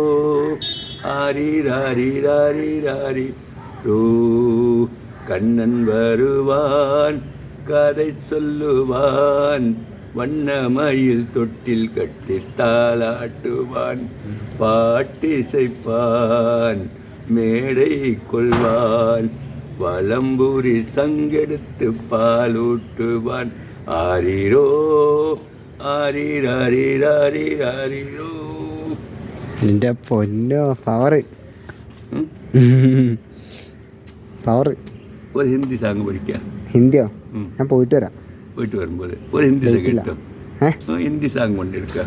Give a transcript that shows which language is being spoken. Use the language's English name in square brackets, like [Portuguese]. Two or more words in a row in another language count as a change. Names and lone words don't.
[Tamil] ஆரிராரிராரிராரிரோ கண்ணன் வருவான் கதை சொல்லுவான் வண்ணமயில் தொட்டில் கட்டி தாளாட்டுவான் பாட்டிசைப்பான் மேடை கொள்வான் வலம்புரி சங்கெடுத்து பாலூட்டுவான் ஆரிரோ ആരിരാരിരാരിരാരിരോ. [Malayalam] എൻ്റെ പൊന്നോ [English] power power. [Malayalam] ഒരു ഹിന്ദി സാങ് പഠിക്കാം. ഹിന്ദിയോ? ഞാൻ പോയിട്ട് വരാം. പോയിട്ട് വരുമ്പോൾ ഒരു ഹിന്ദി സാങ് കിട്ടും. ഹിന്ദി സാങ് കൊണ്ടെടുക്കാം.